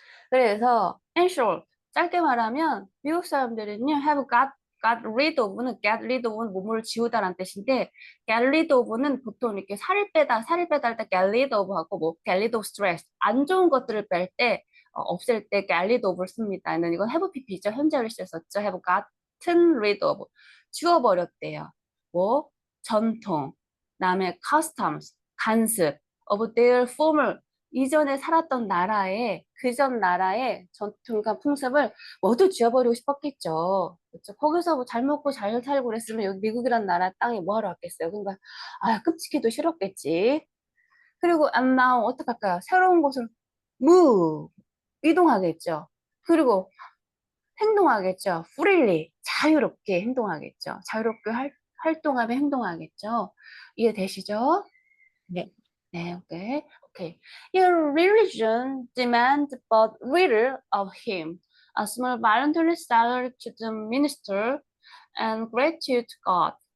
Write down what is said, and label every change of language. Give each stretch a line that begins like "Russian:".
Korean: 그래서 in short, 짧게 말하면 미국 사람들은요 have got rid of 는 get rid of는 뭐뭐를 지우다라는 뜻인데 get rid of는 보통 이렇게 살을 빼다 할 때 get rid of 하고 뭐 get rid of stress 안 좋은 것들을 뺄 때 없앨 때 get rid of를 씁니다. 이건 have pp죠. 현재를 썼죠. have gotten rid of 지워버렸대요. 뭐 전통, 그다음에 customs 간습 of their former 이전에 살았던 나라의 그전 나라의 전통과 풍습을 모두 지워버리고 싶었겠죠. 그렇죠? 거기서 뭐 잘 먹고 잘 살고 그랬으면 여기 미국이란 나라 땅에 뭐하러 왔겠어요. 그러니까 끔찍해도 싫었겠지. 그리고 and now 어떡할까요? 새로운 곳을 move 이동하겠죠. 그리고 행동하겠죠. freely 자유롭게 행동하겠죠. 자유롭게 활동하며 행동하겠죠. 이해되시죠? 네. 네, 오케이. 오케이.
English: Your religion demands but little of him. A small voluntary salary to the minister and gratitude to God.